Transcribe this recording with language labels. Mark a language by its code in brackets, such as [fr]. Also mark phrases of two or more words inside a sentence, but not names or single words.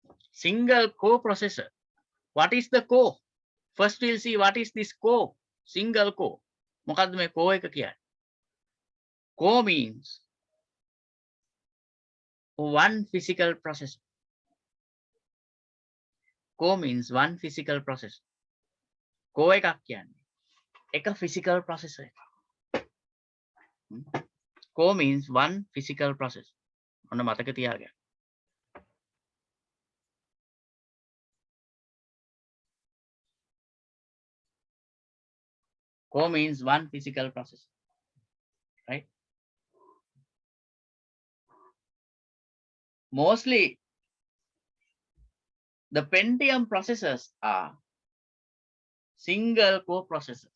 [en] single core processor. What is the core? First we'll see what is this core. Single core. [si] මොකද්ද මේ core එක කියන්නේ? [en] Core means one physical processor. Core means one physical processor. [si] Core එකක් කියන්නේ එක [en] physical processor. Core means one physical processor. [si] ඔන්න මතක තියාගන්න. [en] Core means one physical processor, right? Mostly, the Pentium processors are single core processors.